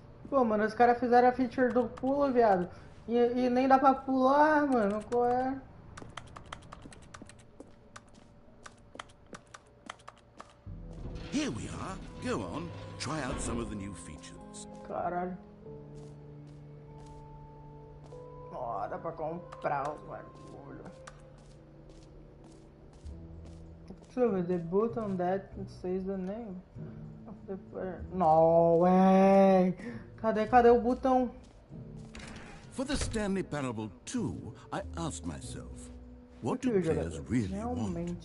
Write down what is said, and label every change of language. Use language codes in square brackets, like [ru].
[pt] Pô, mano, os caras fizeram a feature do pulo, viado. E nem dá pra pular, mano. Qual é? [en] Here we are. Go on. Try out some of the new features. [pt] Caralho. Ó, dá pra comprar os bagulho. Deixa eu ver. [en] The button that says the name of the player. No way. [pt] Cadê o botão? [en] For the Stanley Parable 2, I asked myself, what do players really want?